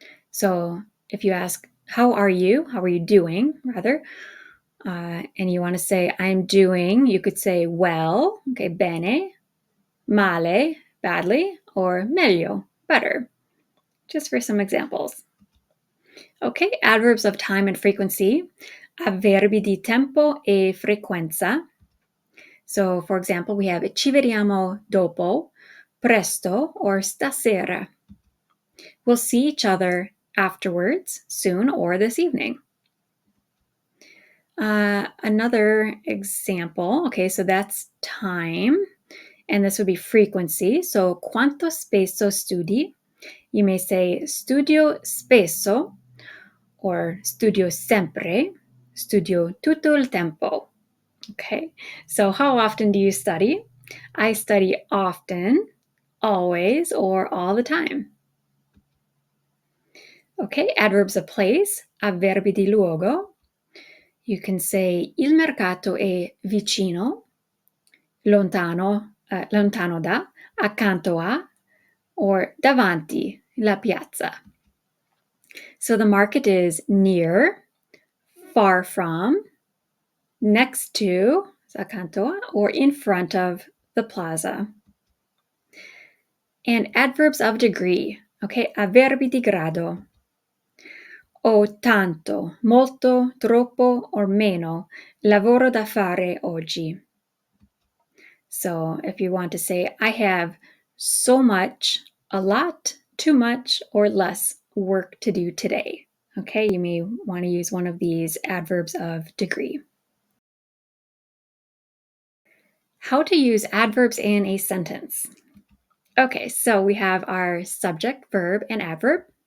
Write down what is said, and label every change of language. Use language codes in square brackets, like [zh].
[en] So if you ask, how are you doing, rather, and you want to say, I'm doing, you could say well, okay, [it] bene, male, [en] badly, or [it] meglio, [en] better, just for some examples. Okay, adverbs of time and frequency, [it] avverbi di tempo e frequenza. [en] So, for example, we have [it] ci vediamo dopo, presto, [en] or [it] stasera. [en] We'll see each other afterwards, soon, or this evening. Another example, okay, so that's time, and this would be frequency. [it] So, quanto spesso studi? [en] You may say [it] studio spesso, [en] or [it] studio sempre, studio tutto il tempo. [en] Okay, so how often do you study? I study often, always, or all the time. Okay, adverbs of place, [it] avverbi di luogo. [en] You can say [it] il mercato è vicino, lontano da, accanto a, [en] or [it] davanti la piazza. [en] So the market is near, far from, next to, [it] accanto, [en] or in front of the plaza. And adverbs of degree, okay, [it] avverbi di grado. Ho tanto, molto, troppo, [en] or [it] meno lavoro da fare oggi. [en] So if you want to say, I have so much, a lot, too much, or less work to do today. Okay, you may want to use one of these adverbs of degree. How to use adverbs in a sentence. Okay, so we have our subject, verb, and adverb.